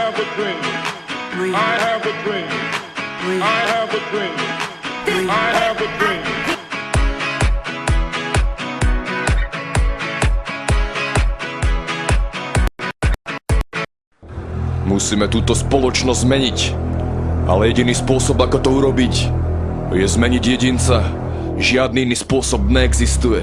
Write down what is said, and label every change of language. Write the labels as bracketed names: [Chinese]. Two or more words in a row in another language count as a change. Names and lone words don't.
[English] dream. I have a dream. I have a dream. I have a dream. [Slovak] Musíme túto spoločnosť zmeniť. Ale jediný spôsob, ako to urobiť, je zmeniť jedinca. Žiadny iný spôsob neexistuje.